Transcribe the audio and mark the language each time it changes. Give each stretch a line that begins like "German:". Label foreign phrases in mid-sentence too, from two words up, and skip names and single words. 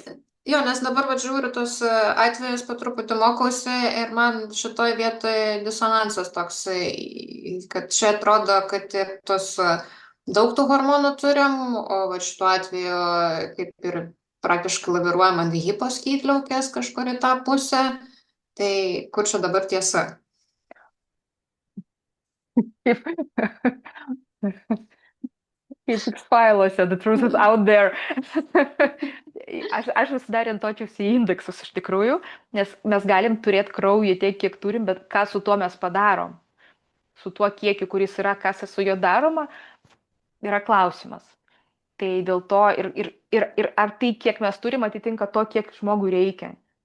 Lithuanian: Jo, nes dabar žiūriu tos atvejus, po truputį mokausi ir man šitoj vietoje disonansas toks, kad čia atrodo, kad ir tos daug tų hormonų turim, o šituo atveju kaip ir praktiškai laviruojam ant hiposkydliaukės kažkur į tą pusę, tai kur čia dabar tiesa? Kaip X-File'uose,
English: the truth is out there.
Lithuanian: Aš visada orientuočiausi į indeksus iš tikrųjų, nes mes galim turėti kraują tiek, kiek turim, bet ką su tuo mes padarom? Su tuo kiekiu, kuris yra, kas su juo daroma, yra klausimas. Tai dėl to ir ar tai, kiek mes turim, atitinka to, kiek žmogui reikia.